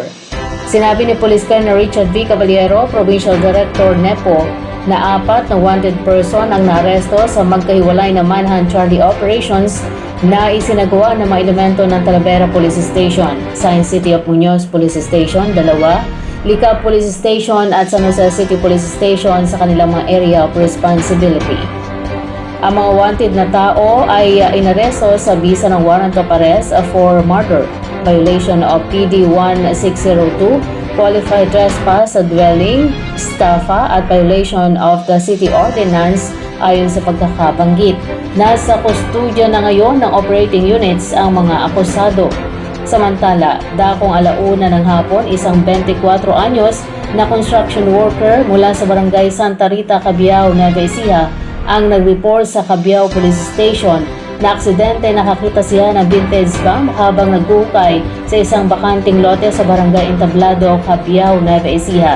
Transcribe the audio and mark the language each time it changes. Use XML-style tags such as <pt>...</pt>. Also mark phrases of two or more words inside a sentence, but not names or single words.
<tl>Sinabi ni Police Colonel Richard V. Caballero, Provincial Director NEPO, na 4 na wanted person ang naaresto sa magkahiwalay na manhunt Charlie operations na isinagawa ng mga elemento ng Talavera Police Station, Science City of Muñoz Police Station, 2, Licab Police Station at San Jose City Police Station sa kanilang mga</tl> <en>area of responsibility.</en> <tl>Ang mga wanted na tao ay inaresto sa bisa ng</tl> <en>warrant of arrest for murder, violation of PD 1602, qualified trespass</en> <tl>sa dwelling, estafa at</tl> <en>violation of the city ordinance</en> <tl>ayon sa pagkakabanggit. Nasa kustudyo na ngayon ng</tl> <en>operating units</en> <tl>ang mga akusado. Samantala, dakong 1:00 ng hapon, isang 24 anyos na</tl> <en>construction worker</en> <tl>mula sa barangay Santa Rita, Cabiao, Nueva Ecija ang nag-report sa Cabiao Police Station na aksidente nakakita siya ng</tl> <en>vintage bomb</en> <tl>habang nagukay sa isang bakanting lote sa barangay Entablado, Cabiao, Nueva Ecija.</tl>